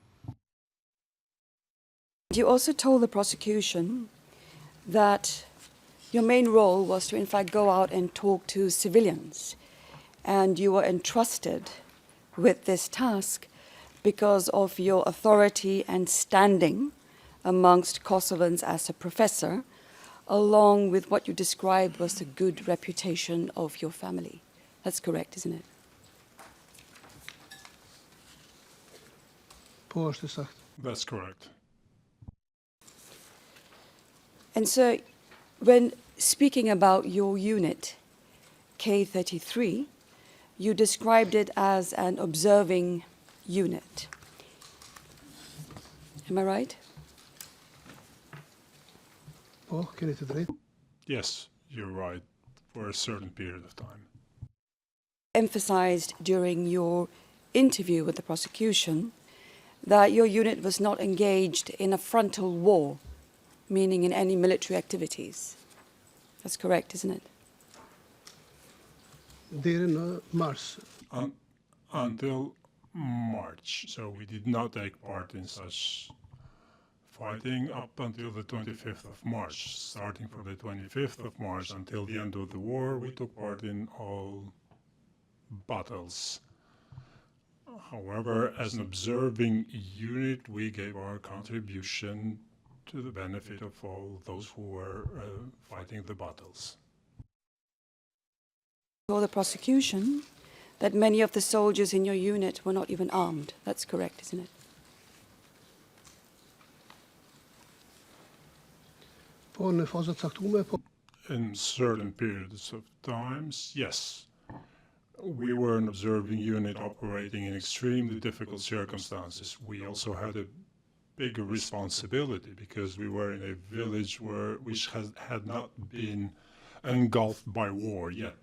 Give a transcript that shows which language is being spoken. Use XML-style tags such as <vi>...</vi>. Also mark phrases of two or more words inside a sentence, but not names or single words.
<en>You also told the prosecution that your main role was to, in fact, go out and talk to civilians, and you were entrusted with this task because of your authority and standing amongst Kosovans as a professor, along with what you described was the good reputation of your family. That's correct, isn't it?</en> <sq>po është sakt.</sq> <en>That's correct. And so, when speaking about your unit, K33, you described it as an observing unit. Am I right?</en> <sq>Po, keni të drejtë.</sq> <en>Yes, you're right, for a certain period of time. Emphasized during your interview with the prosecution that your unit was not engaged in a frontal war, meaning in any military activities. That's correct, isn't it?</en> <sq>Deri në mars.</sq> <en>Until March, so we did not take part in such fighting up until the 25th of March. Starting from the 25th of March until the end of the war, we took part in all battles. However, as an observing unit, we gave our contribution to the benefit of all those who were fighting the battles. For the prosecution, that many of the soldiers in your unit were not even armed. That's correct, isn't it?</en> <sq>Po, në fazat caktume, po.</sq> <en>In certain periods of times, yes. We were an observing unit operating in extremely difficult circumstances. We also had a bigger responsibility because we were in a village which had not been engulfed by war yet.</en>